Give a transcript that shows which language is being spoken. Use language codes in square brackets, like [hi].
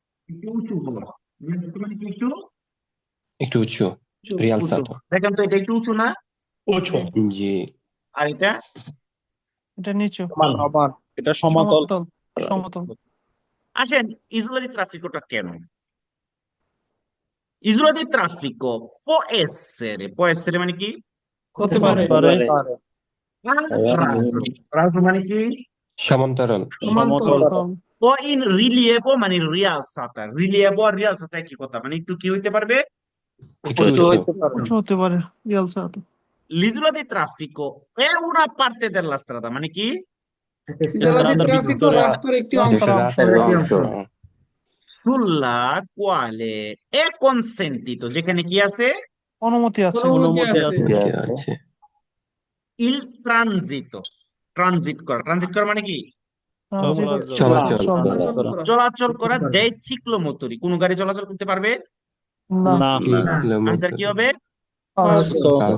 [bn] একটু উঁচু হলো, মানে কি একটু একটু উঁচু উঁচু। [it] rialzato [bn] দেখেন তো, এটা একটু উঁচু না? ওছো জি আর এটা এটা নিচু। সমান, এটা সমতল। সমতল। সমতল। আসেন, ইজোলা [it] di traffico [bn] কেন? [it] Isola di traffico può essere [bn] মানে কি? হতে পারে। রাজো, রাজো মানে কি? সমান্তরাল সমতল। ও ইন রিলিয়েবো মানে রিয়ালসাতা, রিলিয়েবো আর রিয়ালসাতা একই কথা, মানে একটু কি হইতে পারবে? একটু উঁচু উঁচু হইতে পারে। উঁচু হতে পারে। রিয়ালসাতো। [it] L'isola di traffico è una parte della strada, [bn] মানে কি? ইজোলা দি ট্রাফিকও রাস্তার একটি অংশ। এটা রাস্তার অংশ [it] Sulla quale è consentito, [bn] যেখানে কি আছে? অনুমতি আছে। অনুমতি আছে। ঠিক আছে [it] Il transito, [bn] ট্রানজিট করা মানে কি? চলাচল চলাচল করা দেয় চিক্লোমোটরি, কোন গাড়ি চলাচল করতে পারবে? না। আনসার কি কিলোমিটার হবে? [it] falso